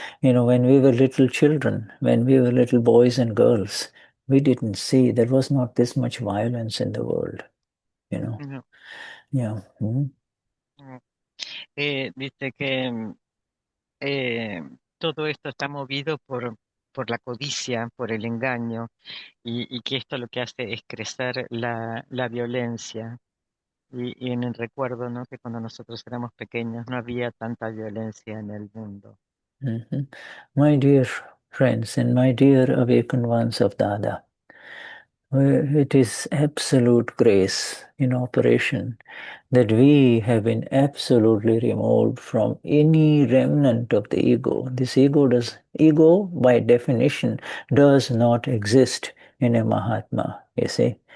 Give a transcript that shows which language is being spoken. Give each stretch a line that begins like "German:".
English: When we were little children, when we were little boys and girls, we didn't see, there was not this much violence in the world, No. Yeah.
Spanish: Dice que todo esto está movido por la codicia, por el engaño, y que esto lo que hace es crecer la violencia. Y en el recuerdo, ¿no? Que cuando nosotros éramos pequeños no había tanta violencia en el mundo.
English: My dear friends and my dear awakened ones of Dada, it is absolute grace in operation that we have been absolutely removed from any remnant of the ego. This ego by definition does not exist in a Mahatma, you see.